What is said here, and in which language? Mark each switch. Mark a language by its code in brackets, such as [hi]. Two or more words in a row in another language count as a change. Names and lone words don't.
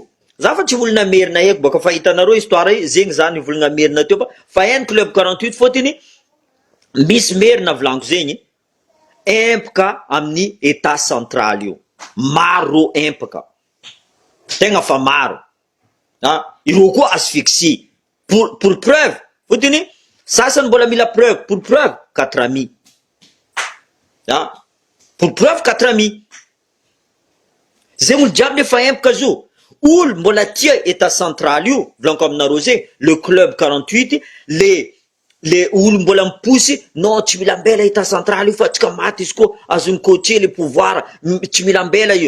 [mg] Za fa tsy volana merina eko baka fa hitanareo histoire io, zegny zany volana merina teo fa hainy club 48 fôtiny misy merina volaniko zegny empaka amin'ny [fr] état central [mg] io. Maro empaka, tegna fa maro. Ireo koa [fr] asphyxie pour preuve, [mg] fôtiny sasany mbola mila preuve, [fr] pour preuve 4 amis. Pour preuve 4 amis. [mg] Zegny olo jiaby nefa empaka zo. Olo mbola tia [fr] état central [mg] io, volaniko aminareo zegny, le club 48, le olo mbola miposy, non tsy mila ambela état central io fa tsika maty izy koa azony [fr] coacher le pouvoir, [mg] tsy mila ambela io.